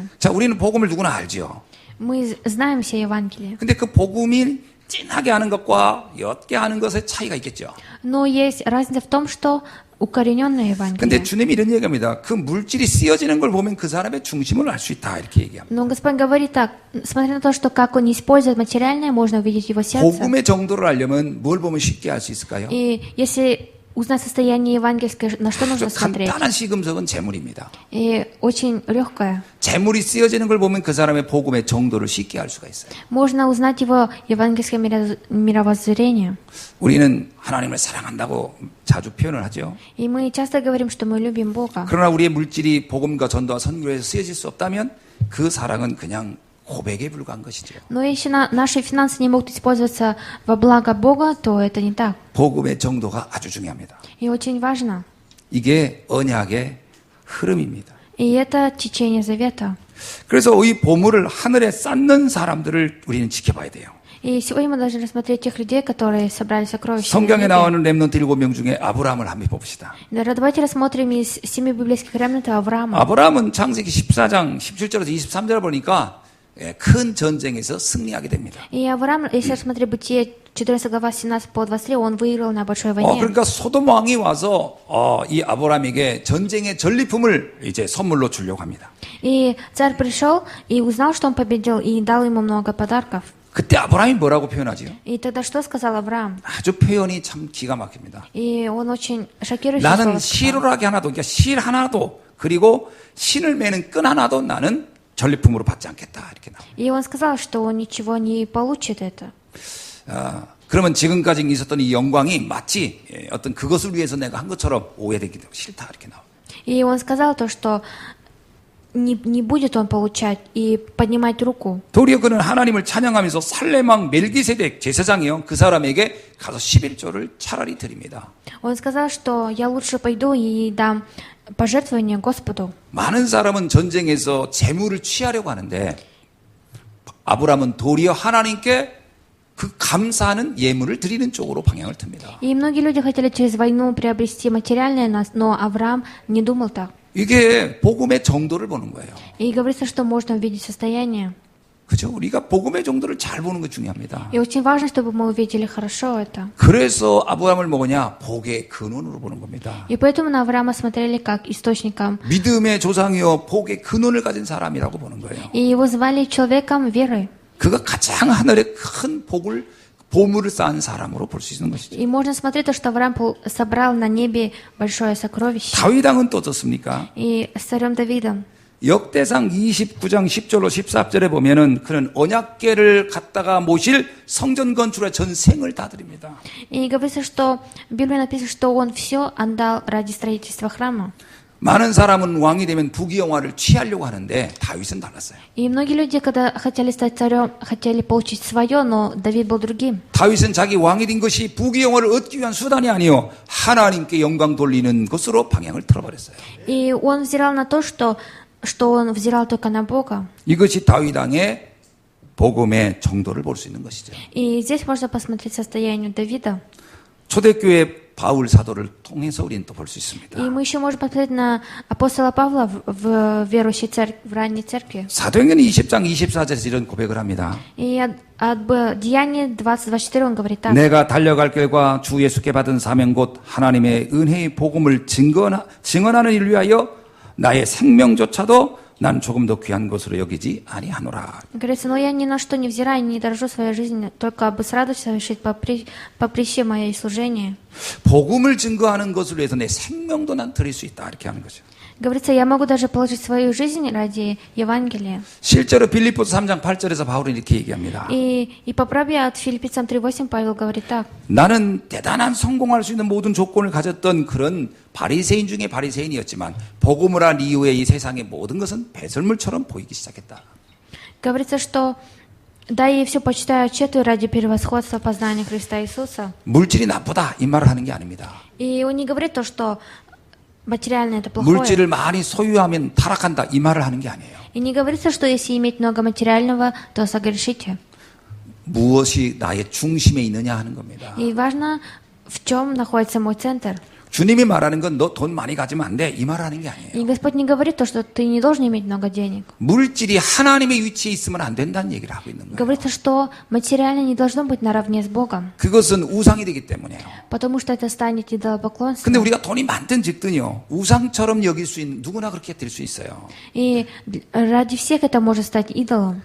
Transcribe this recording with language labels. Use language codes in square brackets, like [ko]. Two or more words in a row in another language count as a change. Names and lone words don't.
[ko] 자, 우리는 복음을 누구나 알죠. [ru] Мы знаем все Евангелие. [ko] 근데 그 복음이 진하게 하는 것과 옅게 하는 것의 차이가 있겠죠. [ru] Но есть разница в том, что укорененное [ko] 근데 [ru] Евангелие. [ko] 주님이 이런 얘기합니다. 그 물질이 쓰여지는 걸 보면 그 사람의 중심을 알 수 있다. 이렇게 얘기합니다. [ru] Но Господь говорит так, смотря на то, что как он использует материальное, можно увидеть его сердце. [ko] 복음의 정도를 알려면 뭘 보면 쉽게 알 수 있을까요? [ru] И если узнать состояние евангельское, на что нужно [ko] 아주 [ru] смотреть? [ko] 간단한 시금석은 재물입니다. [ru] И очень легкое. [ko] 재물이 쓰여지는 걸 보면 그 사람의 복음의 정도를 쉽게 알 수가 있어요. [ru] Можно узнать его евангельское мировоззрение. [ko] 우리는 하나님을 사랑한다고 자주 표현을 하죠. [ru] И мы часто говорим, что мы любим Бога. [ko] 그러나 우리의 물질이 복음과 전도와 선교에서 쓰여질 수 없다면 그 사랑은 그냥 고백에 불과한 것이죠. [ru] Но если наши финансы не могут использоваться во благо Бога, то это не так. [ko] 복음의 정도가 아주 중요합니다. [ru] И очень важно. [ko] 이게 언약의 흐름입니다. [ru] И это течение завета. [ko] 그래서 이 보물을 하늘에 쌓는 사람들을 우리는 지켜봐야 돼요. [ru] И сегодня мы должны рассмотреть тех людей, которые собрали сокровища. на [ko] 성경에 [ru] небе. [ko] 나오는 렘넌트 7명 중에 아브라함을 한번 봅시다. [ru] Давайте рассмотрим из 7 библейских ремнантов Авраама. [ko] 아브라함은 창세기 14장 17절에서 23절 보니까 큰 전쟁에서 승리하게 됩니다. [ru] И Авраам, если рассмотреть Бытие 14 глава 17 по 23, он выиграл на большой войне. [ko] 그러니까 소돔 왕이 와서 이 아브라함에게 전쟁의 전리품을 이제 선물로 주려고 합니다. [ru] И царь пришел и узнал, что он победил, и дал ему много подарков. [ko] 그때 아브라함이 뭐라고 표현하죠? [ru] И тогда что сказал Авраам? [ko] 아주 표현이 참 기가 막힙니다. [ru] И он очень шокирующий [ko] 나는 [ru] слово сказал. [ko] 실오라기 하나도, 그러니까 실 하나도, 그리고 신을 매는 끈 하나도 나는 전리품으로 받지 않겠다. 이렇게 나옵니다. [ru] И он сказал, что он ничего не получит это. [ko] 그러면 지금까지 있었던 이 영광이 마치 어떤 그것을 위해서 내가 한 것처럼 오해되기 싫다. 이렇게 나옵니다. [ru] И он сказал то, что не будет он получать и поднимать руку. [ko] 도리어 그는 하나님을 찬양하면서 살레망 멜기세덱 제사장이요. 그 사람에게 가서 11조를 차라리 드립니다. [ru] Он сказал, что я лучше пойду и дам пожертвование Господу. [ko] 많은 사람은 전쟁에서 재물을 취하려고 하는데 아브라함은 도리어 하나님께 그 감사하는 예물을 드리는 쪽으로 방향을 틉니다. [ru] И многие люди хотели через войну приобрести материальное, но Авраам не думал так. [ko] 이게 복음의 정도를 보는 거예요. [ru] И говорится, что можно увидеть состояние. [ko] 그죠? 우리가 복음의 정도를 잘 보는 게 중요합니다. [ru] И очень важно, чтобы мы увидели хорошо это. [ko] 그래서 아브라함을 뭐냐? 복의 근원으로 보는 겁니다. [ru] И поэтому на Авраама смотрели как источником. [ko] 믿음의 조상이요 복의 근원을 가진 사람이라고 보는 거예요. [ru] И его звали человеком веры. [ko] 그가 가장 하늘에 큰 보물을 쌓은 사람으로 볼 수 있는 것이죠. [ru] И можно смотреть то, что Авраам собрал на небе большое сокровище. [ko] 다윗 왕은 또 어떻습니까? [ru] И с царем Давидом. [ko] 역대상 29장 10절로 14절에 보면은 그는 언약궤를 갖다가 모실 성전 건축에 전생을 다 드립니다. [ru] И говорится, что в Библии написано, что он все отдал ради строительства храма. [ko] 많은 사람은 왕이 되면 부귀영화를 취하려고 하는데 다윗은 달랐어요. [ru] И многие люди, когда хотели стать царем, хотели получить свое, но Давид был другим. [ko] 다윗은 자기 왕이 된 것이 부귀영화를 얻기 위한 수단이 아니요 하나님께 영광 돌리는 것으로 방향을 틀어버렸어요. [ru] И он взирал на то, что он взирал только на Бога. [ko] 이것이 다윗 왕의 복음의 정도를 볼 수 있는 것이죠. [ru] И здесь можно посмотреть состояние Давида. [ko] 초대교회 바울 사도를 통해서 우리는 또 볼 수 있습니다. [ru] И мы еще можем посмотреть на апостола Павла в верующей церкви, в ранней церкви. [ko] 사도행전 20장 24절에서 이런 고백을 합니다. [ru] И от Деяния 20:24 он говорит так. [ko] 내가 달려갈 길과 주 예수께 받은 사명 곧 하나님의 은혜의 복음을 증언하는 일을 위하여 나의 생명조차도 난 조금 더 귀한 것으로 여기지 아니하노라. [ru] Говорится, но я ни на что не взираю, не дорожу своей жизнью, только бы с радостью совершить поприще моей служения. [ko] 복음을 증거하는 것을 위해서 내 생명도 난 드릴 수 있다. 이렇게 하는 거죠. [ru] Говорится, я могу даже положить свою жизнь ради Евангелия. [ko] 실제로 빌립보서 3장 8절에서 바울은 이렇게 얘기합니다. [ru] И по праве от Филиппийцам 3:8 Павел говорит так. [ko] 나는 대단한 성공할 수 있는 모든 조건을 가졌던 그런 바리새인 중에 바리새인이었지만 복음을 한 이후에 이 세상의 모든 것은 배설물처럼 보이기 시작했다. [ru] Говорится, что да, я все почитаю тщету ради превосходства познания Христа Иисуса. [ko] 물질이 나쁘다 이 말을 하는 게 아닙니다. [ru] И он не говорит то, что материальное это плохое. [ko] 물질을 많이 소유하면 타락한다 이 말을 하는 게 아니에요. [ru] И не говорится, что если иметь много материального, то согрешите. [ko] 무엇이 나의 중심에 있느냐 하는 겁니다. [ru] И важно, в чем находится мой центр. [ko] 주님이 말하는 건 너 돈 많이 가지면 안 돼 이 말을 하는 게 아니에요. [ru] И Господь не говорит то, что ты не должен иметь много денег. [ko] 물질이 하나님의 위치에 있으면 안 된다는 얘기를 하고 있는 거예요. [ru] Говорится, что материально не должно быть наравне с Богом, [ko] 그것은 우상이 되기 때문에요. [ru] потому что это станет идолопоклонством. [ko] 근데 우리가 돈이 많든 적든요 우상처럼 여길 수 있는 누구나 그렇게 될 수 있어요. [ru] И ради всех это может стать идолом.